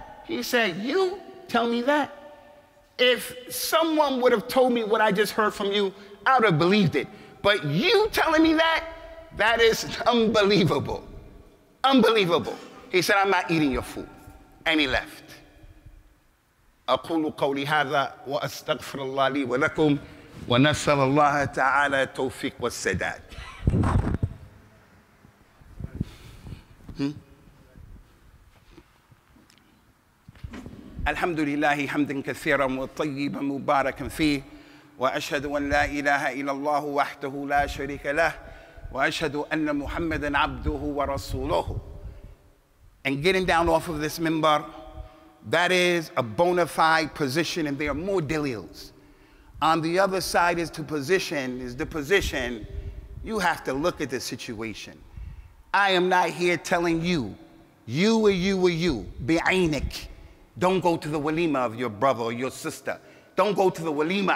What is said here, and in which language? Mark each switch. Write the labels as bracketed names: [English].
[English] He said, you tell me that? If someone would have told me what I just heard from you, I would have believed it. But you telling me that, that is unbelievable. Unbelievable. He said, I'm not eating your food. And he left. [Arabic] أقول قولي هذا وأستغفر الله لي ولكم ونسأل الله تعالى التوفيق والسداد. الحمد لله حمدا كثيرا وطيبا مباركا فيه وأشهد أن لا إله إلا الله وحده لا شريك له وأشهد أن محمدا عبده ورسوله. [English] And getting down off of this minbar, that is a bona fide position, and there are more dalils. On the other side is the position, you have to look at the situation. I am not here telling you, bi'ainik, don't go to the walima of your brother or your sister. Don't go to the walima.